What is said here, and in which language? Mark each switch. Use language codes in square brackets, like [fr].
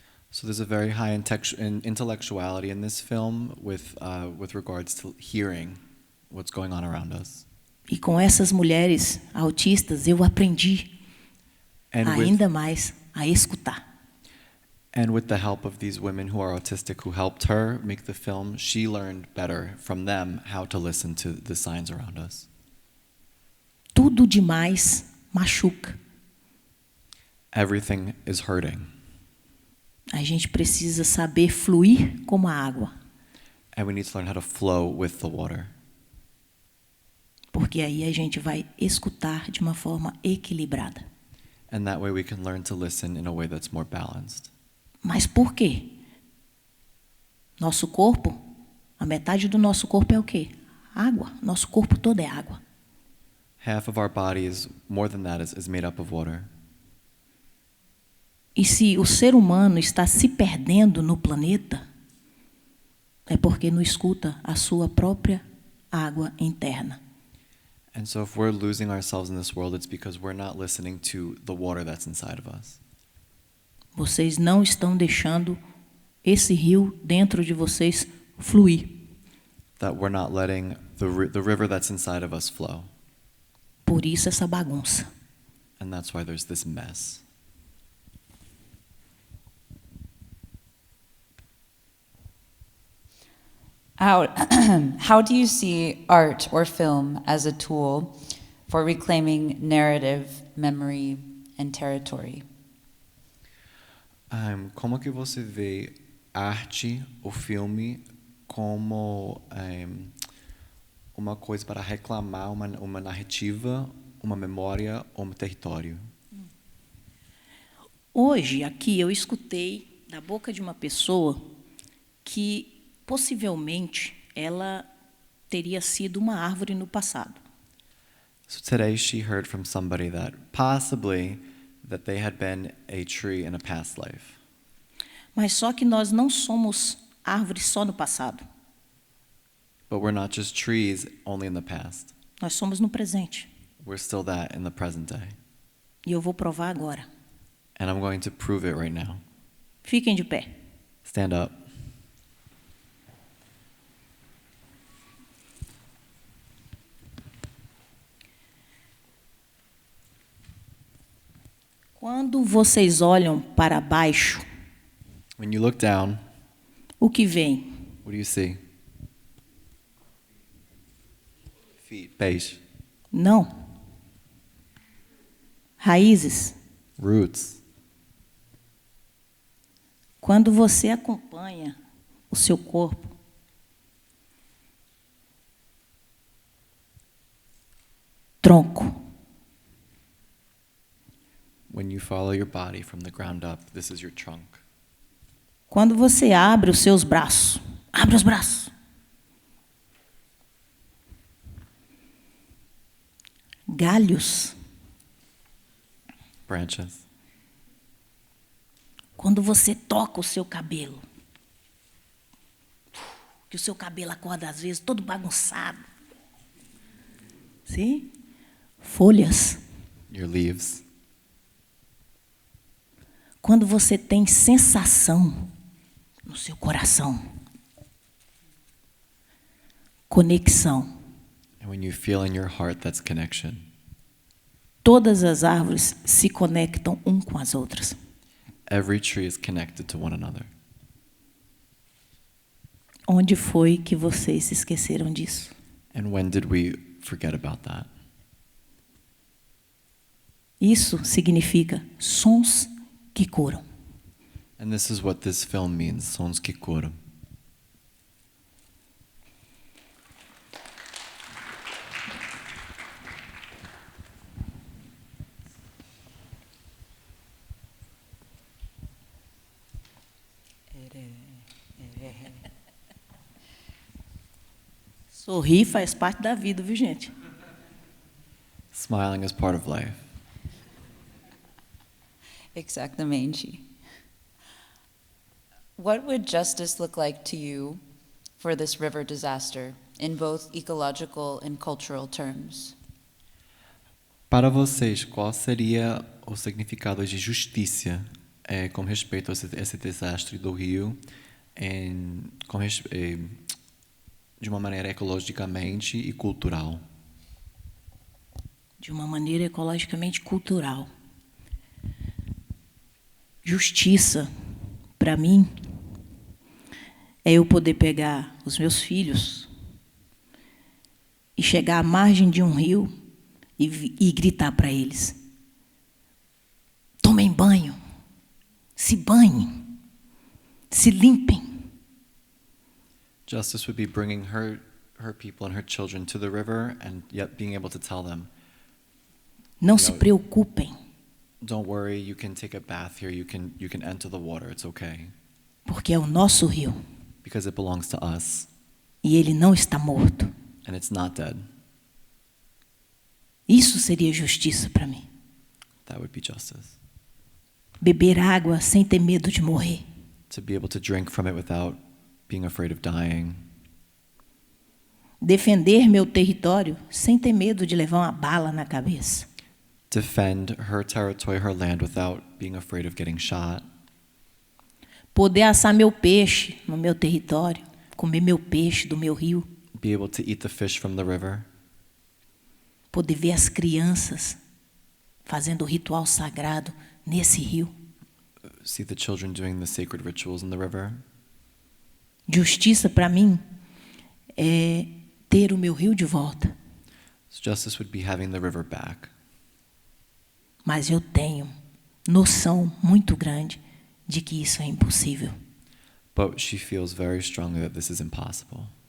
[en] So there's a very high intellectuality in this film with regards to hearing what's going on around us. [pt] E com essas mulheres autistas eu aprendi ainda mais a escutar. [en] And with the help of these women who are autistic who helped her make the film, she learned better from them how to listen to the signs around us. [pt] Tudo demais machuca. [en] Everything is hurting. [pt] A gente precisa saber fluir como a água. [en] And we need to learn how to flow with the water. [pt] Porque aí a gente vai escutar de uma forma equilibrada. [en] And that way we can learn to listen in a way that's more balanced. [pt] Mas por quê? Nosso corpo, a metade do nosso corpo é o quê? Água. Nosso corpo todo é água. [en] Half of our body is, more than that, is made up of water. [pt] E se o ser humano está se perdendo no planeta, é porque não escuta a sua própria água interna. [en] And so if we're losing ourselves in this world, it's because we're not listening to the water that's inside of us. [pt] Vocês não estão deixando esse rio dentro de vocês fluir. [en] That we're not letting the river that's inside of us flow. [pt] Por isso essa bagunça. [en] And that's why there's this mess. How do you see art or film as a tool for reclaiming narrative, memory, and territory? [pt] Como que você vê arte ou filme como uma coisa para reclamar uma narrativa, uma memória ou um território? Hoje, aqui, eu escutei da boca de uma pessoa que, possivelmente, ela teria sido uma árvore no passado. [en] So today she heard from somebody that possibly that they had been a tree in a past life. [pt] Mas só que nós não somos árvores só no passado. [en] But we're not just trees only in the past. [pt] Nós somos no presente. [en] We're still that in the present day. [pt] E eu vou provar agora. [en] And I'm going to prove it right now. [pt] Fiquem de pé. [en] Stand up. [pt] Quando vocês olham para baixo, [en] When you look down, [pt] o que vem? [en] what do you see? Feet. [pt] Peixe. Não. Raízes. [en] Roots. [pt] Quando você acompanha o seu corpo, tronco. [en] When you follow your body from the ground up, this is your trunk. [pt] Quando você abre os seus braços, abre os braços. Galhos. [en] Branches. [pt] Quando você toca o seu cabelo, que o seu cabelo acorda às vezes todo bagunçado. Sim? Folhas. [en] Your leaves. [pt] Quando você tem sensação no seu coração. Conexão. [en] And when you feel in your heart, that's connection. [pt] Todas as árvores se conectam um com as outras. [en] Every tree is connected to one another. [pt] Onde foi que vocês se esqueceram disso? [en] And when did we forget about that? [pt] Isso significa sons que curam. [en] And this is what this film means, [pt] sons que curam. Sorrir faz parte da vida, viu, gente? [en] Smiling is part of life. [pt] Exactamente. [en] What would justice look like to you for this river disaster in both ecological and cultural terms? [pt] Para vocês, qual seria o significado de justiça com respeito a esse desastre do rio, de uma maneira ecologicamente e cultural? De uma maneira ecologicamente cultural. Justiça, para mim, é eu poder pegar os meus filhos e chegar à margem de um rio e gritar para eles: tomem banho, se banhem, se limpem. [en] Justice would be bringing her people and her children to the river and yet being able to tell them, [pt] Não se preocupem, [en] don't worry, you can take a bath here, you can enter the water, it's okay. [pt] porque é o nosso rio [en] Because it belongs to us [pt] e ele não está morto. [en] and it's not dead. [pt] Isso seria justiça para mim. [en] That would be justice. [pt] Beber água sem ter medo de morrer. [en] To be able to drink from it without being afraid of dying. [pt] Defender meu território sem ter medo de levar uma bala na cabeça. [en] Defend her territory, her land, without being afraid of getting shot. [pt] Poder assar meu peixe no meu território, comer meu peixe do meu rio. [en] Be able to eat the fish from the river. [pt] poder ver as crianças fazendo o ritual sagrado nesse rio. [en] See the children doing the sacred rituals in the river. [pt] Justiça para mim é ter o meu rio de volta. [en] So justice would be having the river back. [pt] Mas eu tenho noção muito grande de que isso é impossível. [en] But she feels very strongly that this is impossible.